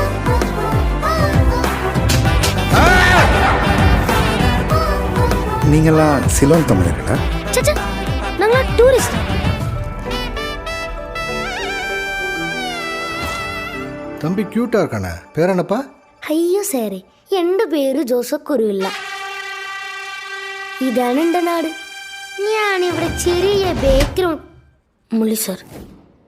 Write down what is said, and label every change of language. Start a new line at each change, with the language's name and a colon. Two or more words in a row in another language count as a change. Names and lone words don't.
Tamil: நீங்களாம் சிலோன் தமிழர்களா? நாங்களா டூரிஸ்ட். தம்பி க்யூட்டா இருக்கானே, பேர் என்னப்பா?
Malayalam: അയ്യോ സാറേ, എൻ്റെ പേര് ജോസഫ് കുരുവില്ല. ഇതാണ് എൻ്റെ നാട്. ഞാനിവിടെ ചെറിയ ബാക്ക്ഗ്രൗണ്ട്. മുള്ളി സാർ,